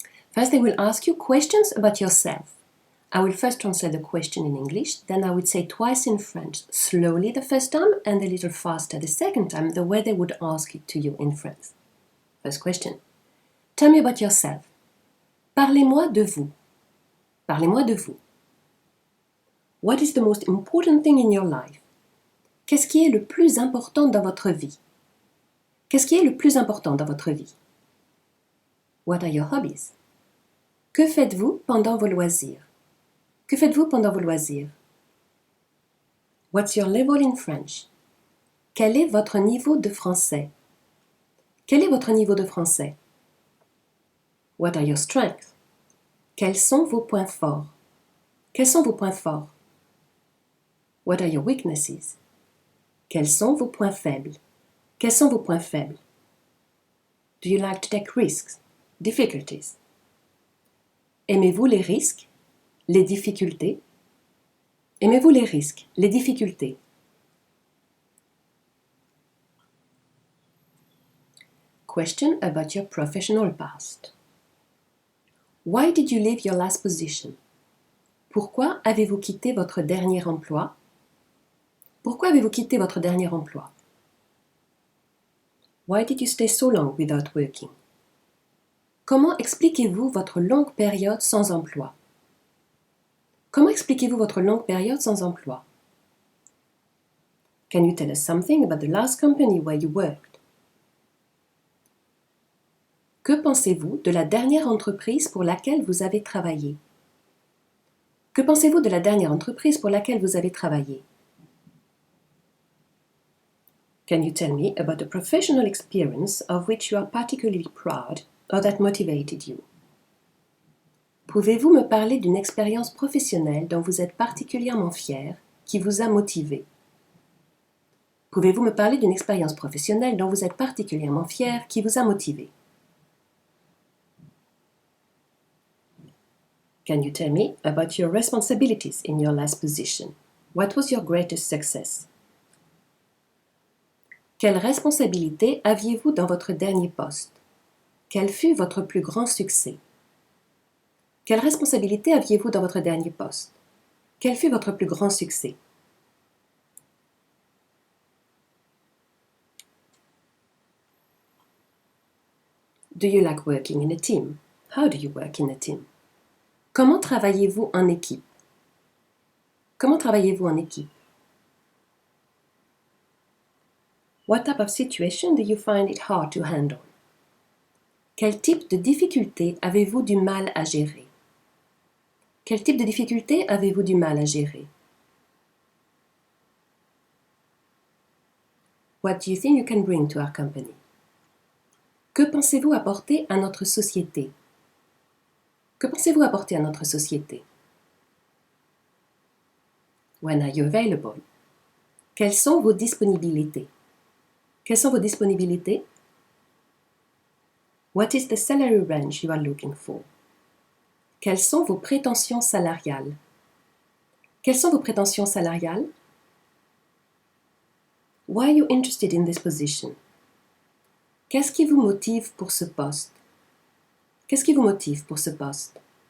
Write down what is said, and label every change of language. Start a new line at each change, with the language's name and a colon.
English: First, they will ask you questions about yourself. I will first translate the question in English, then I would say twice in French, slowly the first time and a little faster the second time, the way they would ask it to you in France. First question. Tell me about yourself.
French: Parlez-moi de vous. Parlez-moi de vous.
English: What is the most important thing in your life?
French: Qu'est-ce qui est le plus important dans votre vie? Qu'est-ce qui est le plus important dans votre vie?
English: What are your hobbies?
French: Que faites-vous pendant vos loisirs? Que faites-vous pendant vos loisirs?
English: What's your level in French?
French: Quel est votre niveau de français? Quel est votre niveau de français?
English: What are your strengths?
French: Quels sont vos points forts? Quels sont vos points forts?
English: What are your weaknesses?
French: Quels sont vos points faibles? Quels sont vos points faibles?
English: Do you like to take risks? Difficulties?
French: Aimez-vous les risques? Les difficultés? Aimez-vous les risques? Les difficultés?
English: Question about your professional past. Why did you leave your last position?
French: Pourquoi avez-vous quitté votre dernier emploi? Pourquoi avez-vous quitté votre dernier emploi?
English: Why did you stay so long without working?
French: Comment expliquez-vous votre longue période sans emploi? Comment expliquez-vous votre longue période sans emploi?
English: Can you tell us something about the last company where you worked?
French: Que pensez-vous de la dernière entreprise pour laquelle vous avez travaillé? Que pensez-vous de la dernière entreprise pour laquelle vous avez travaillé?
English: Can you tell me about a professional experience of which you are particularly proud or that motivated you?
French: Pouvez-vous me parler d'une expérience professionnelle dont vous êtes particulièrement fier, qui vous a motivé? Pouvez-vous me parler d'une expérience professionnelle dont vous êtes particulièrement fier, qui vous a motivé?
English: Can you tell me about your responsibilities in your last position? What was your greatest success?
French: Quelle responsabilité aviez-vous dans votre dernier poste? Quel fut votre plus grand succès? Quelle responsabilité aviez-vous dans votre dernier poste? Quel fut votre plus grand succès?
English: Do you like working in a team? How do you work in a team?
French: Comment travaillez-vous en équipe? Comment travaillez-vous en équipe?
English: What type of situation do you find it hard to handle?
French: Quel type de difficulté avez-vous du mal à gérer? Quel type de difficulté avez-vous du mal à gérer?
English: What do you think you can bring to our company?
French: Que pensez-vous apporter à notre société? Que pensez-vous apporter à notre société?
English: When are you available?
French: Quelles sont vos disponibilités? Quelles sont vos disponibilités?
English: What is the salary range you are looking for?
French: Quelles sont vos prétentions salariales? Quelles sont vos prétentions salariales?
English: Why are you interested in this position?
French: Qu'est-ce qui vous motive pour ce poste? Qu'est-ce qui vous motive pour ce poste?